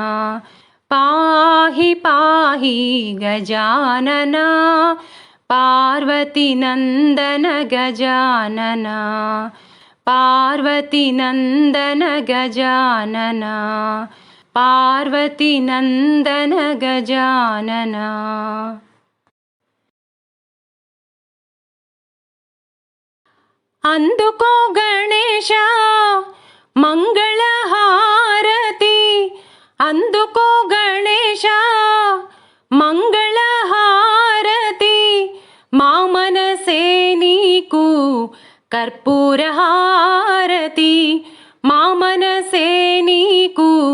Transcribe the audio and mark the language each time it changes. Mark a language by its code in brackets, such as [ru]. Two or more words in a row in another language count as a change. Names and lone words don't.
[sa] पाहि पाहि गजानन पार्वती नंदन गजानन पार्वती नंदन गजानन पार्वती नंदन गजानन [te] అందుకో గణేశ మంగళహారతి అందుకో గణేశ మంగళహారతి మా మనసే నీకు కర్పూరహారతి మా మనసే నీకు